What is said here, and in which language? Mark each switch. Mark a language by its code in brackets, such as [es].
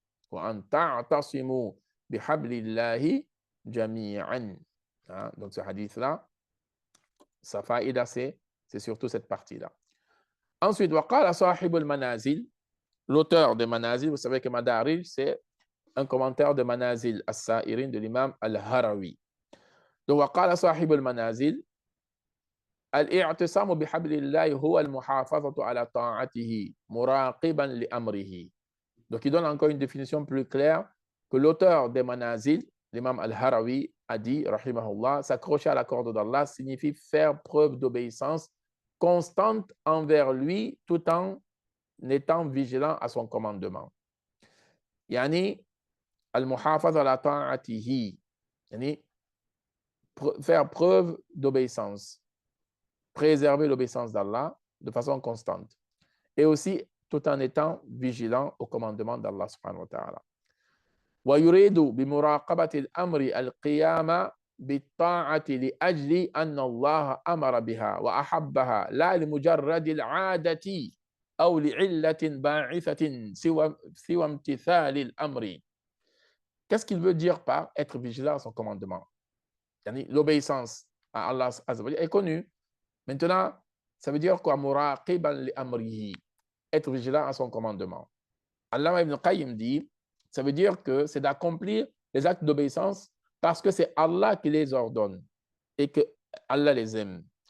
[ar] وَأَن تَعْتَصِمُوا بِحَبْلِ اللَّهِ جَمِيعًا. [fr] Donc ce hadith-là, sa faïda, c'est surtout cette partie-là. Ensuite, [ar] وَقَالَ صَاحِبُ الْمَنَازِلِ, [fr] l'auteur de Manazil, vous savez que Madarij, c'est un commentaire de Manazil as-Sa'irin de l'imam al-Harawi. Donc, [ar] وَقَالَ صَاحِبُ الْمَنَازِلِ الاعتصام بحبل الله هو المحافظة على طاعته مراقبا لأمره. [fr] Donc, il donne encore une définition plus claire que l'auteur des Manazil, l'imam al-Harawi, a dit, rahimahullah, s'accrocher à la corde d'Allah signifie faire preuve d'obéissance constante envers lui tout en étant vigilant à son commandement. Yani, [ar] al-muhafaza ala ta'atihi, [fr] yani, faire preuve d'obéissance, préserver l'obéissance d'Allah de façon constante et aussi tout en étant vigilant au commandement d'Allah subhanahu wa ta'ala. [ar] ويريد بمراقبة الأمر القيام بالطاعة لأجل أن الله أمر بها وأحبها لا لمجرد العادة أو لعلة باعثة سوى امتثال الأمر. [fr] Qu'est-ce qu'il veut dire par être vigilant à son commandement? L'obéissance à Allah est connue. Maintenant, ça veut dire quoi? [ar] Muraqiban li amrihi, [fr] être vigilant à son commandement. Allah ibn Qayyim dit, ça veut dire que c'est d'accomplir les actes d'obéissance parce que c'est Allah qui les ordonne et que Allah les aime.